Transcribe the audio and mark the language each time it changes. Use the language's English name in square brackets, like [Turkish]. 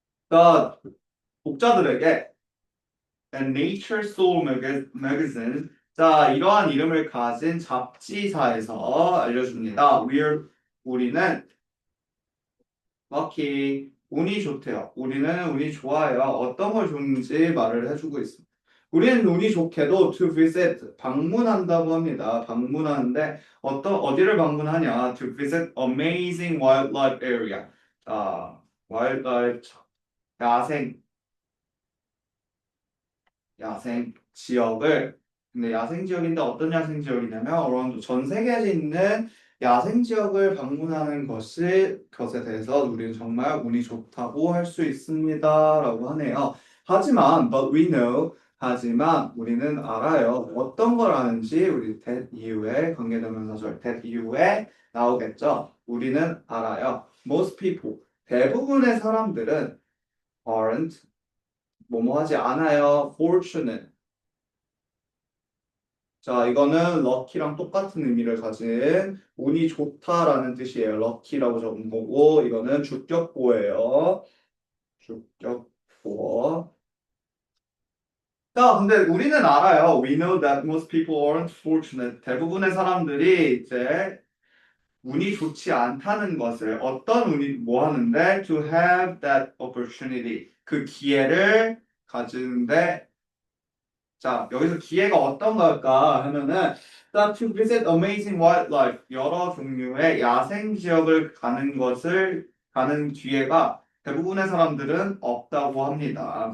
[Korean] 자, 독자들에게 And Nature Soul Magazine 자, 이러한 이름을 가진 잡지사에서 알려줍니다. 우리는 lucky 운이 좋대요. 우리는 운이 좋아요. 어떤 걸 좋은지 말을 해주고 있습니다. 우리는 운이 좋게도 [English] to visit [Korean] 방문한다고 합니다. 방문하는데 어디를 방문하냐? [English] To visit amazing wildlife area. [Korean] 아, wildlife 야생 야생 지역을 근데 야생 지역인데 어떤 야생 지역이냐면 around 전 세계에 있는 야생 지역을 방문하는 것에 대해서 우리는 정말 운이 좋다고 할 수 있습니다라고 하네요. 하지만 [English] but we know [Korean] 하지만 우리는 알아요. 어떤 걸 아는지 우리 that 이후에 관계대명사절 that 이후에 나오겠죠. 우리는 알아요. [English] Most people [Korean] 대부분의 사람들은 [English] aren't [Korean] 뭐뭐 하지 않아요. fortunate 자, 이거는 럭키랑 똑같은 의미를 가진 운이 좋다라는 뜻이에요. 럭키라고 적은 거고 이거는 주격보예요. 주격보. 자, 근데 우리는 알아요. [English] We know that most people aren't fortunate. [Korean] 대부분의 사람들이 이제 운이 좋지 않다는 것을 어떤 운이 뭐 하는데 [English] to have that opportunity [Korean] 그 기회를 가지는데 자, 여기서 기회가 어떤 걸까 하면은 [English] to visit amazing wildlife [Korean] 여러 종류의 야생 지역을 가는 기회가 대부분의 사람들은 없다고 합니다.